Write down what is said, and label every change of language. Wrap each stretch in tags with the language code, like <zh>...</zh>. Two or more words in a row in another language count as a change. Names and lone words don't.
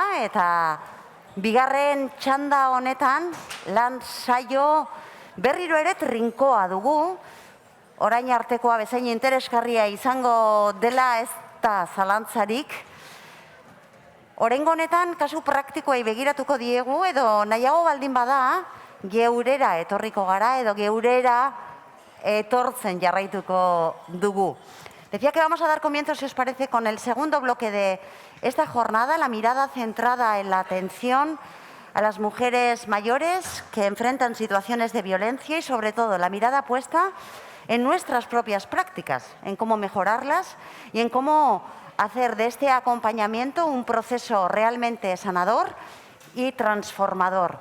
<eu>Eta bigarren txanda honetan lan saio berriro ere trinkoa dugu, orain artekoa bezain interesgarria izango dela ez da zalantzarik. Oraingo honetan kasu praktikoei begiratuko diegu edo nahiago baldin bada geurera etorriko gara edo geurera etortzen jarraituko dugu.</eu> <es>Decía que vamos a dar comienzo, si os parece, con el segundo bloque de esta jornada, la mirada centrada en la atención a las mujeres mayores que enfrentan situaciones de violencia y, sobre todo, la mirada puesta en nuestras propias prácticas, en cómo mejorarlas y en cómo hacer de este acompañamiento un proceso realmente sanador y transformador.</es>